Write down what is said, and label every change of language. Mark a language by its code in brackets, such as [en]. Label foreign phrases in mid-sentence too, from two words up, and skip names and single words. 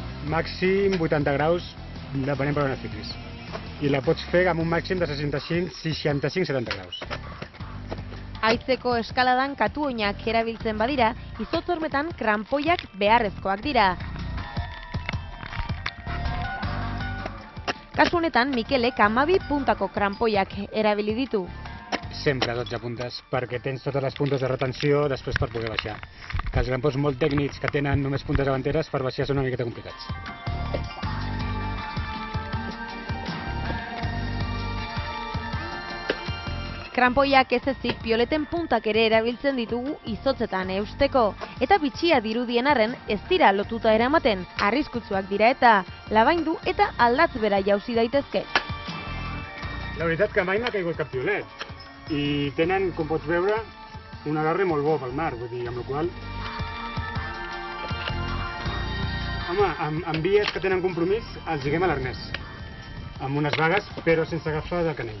[ca] màxim 80 graus, depenent per on et fiquis. I la pots fer amb un màxim de 65-70 graus. [eu] Haitzeko eskaladan katu oinak erabiltzen badira, izotz hormetan kranpoiak beharrezkoak dira. Kasu honetan, Mikelek 12 puntako kranpoiak erabili ditu. [ca] Sempre 12 puntes, perquè tens totes les puntes de retenció després per poder baixar. Que els grampons molt tècnics que tenen només puntes davanteres per baixar són una miqueta complicats. [eu] Kranpoiak ez ezik pioleten puntak ere erabiltzen ditugu izotzetan eusteko. Eta bitxia dirudien arren ez dira lotuta eramaten, arriskutsuak dira eta labaindu eta aldatz bera jauzi daitezke. [ca] La veritat que mai m'ha caigut cap piolet. I tenen, com pots veure, un agarre molt bo pel mar, vull dir, amb la qual... Home, amb vies que tenen compromís els lliguem a l'arnès, amb unes vagues, però sense agafar del canell.